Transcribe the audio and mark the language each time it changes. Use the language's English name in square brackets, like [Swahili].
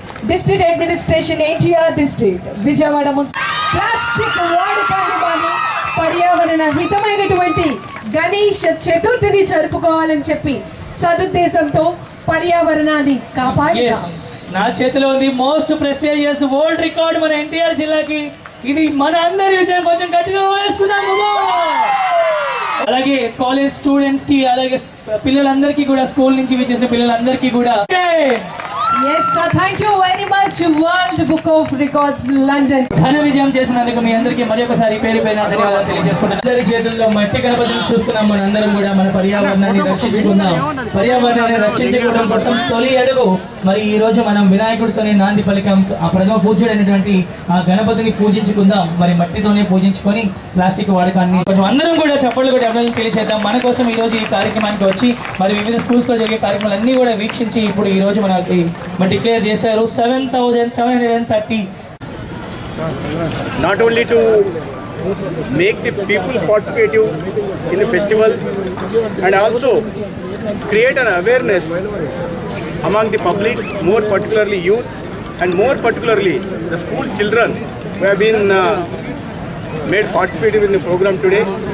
[Telugu] District administration, NTR district, Vijayawada plastic వాడకాన్ని మాని పర్యావరణ హితమైనటువంటి గణేష్ చతుర్థిని జరుపుకోవాలని చెప్పి సదుద్దేశంతో పర్యావరణాన్ని కాపాడి నా చేతిలో ఉంది [English] most prestigious world record [Telugu] మన ఎన్టీఆర్ జిల్లాకి. ఇది మన అందరి విజయం. కొంచెం గట్టిగా వేసుకున్నాము. అలాగే కాలేజ్ స్టూడెంట్స్ కి, అలాగే పిల్లలందరికీ కూడా, స్కూల్ నుంచి విచ్చేసిన పిల్లలందరికీ కూడా [English] yes sir, thank you very much World Book of Records London. [Telugu] ఘన విజయం చేసినందుకు మీ అందరికీ మరొకసారి పేరు పైన ధన్యవాదాలు తెలియజేసుకుంటున్నాను. అందరి చేతుల్లో మట్టి గణపతిని చూస్తున్నాం. మనందరం కూడా మన పర్యావరణాన్ని రక్షించుకుందాం. పర్యావరణాన్ని రక్షించుకోవడం కోసం తొలి అడుగు మరి ఈ రోజు మనం వినాయకుడితోనే నాంది పలికాం. ఆ ప్రథమ పూజ్యుడైనటువంటి ఆ గణపతిని పూజించుకుందాం. మరి మట్టితోనే పూజించుకొని ప్లాస్టిక్ వాడకాన్ని కొంచెం అందరం కూడా చప్పట్లు కూడా ఎవరైనా తెలియచేద్దాం. మన కోసం ఈ రోజు ఈ కార్యక్రమానికి వచ్చి మరి వివిధ స్కూల్స్ లో జరిగే కార్యక్రమాలన్నీ కూడా వీక్షించి ఇప్పుడు ఈ రోజు మనకి డిక్లేర్ చేశారు 7,730. [English] Not only to make the people participative in the festival and also create an awareness among the public, more particularly youth and more particularly the school children who have been made participative in the program today.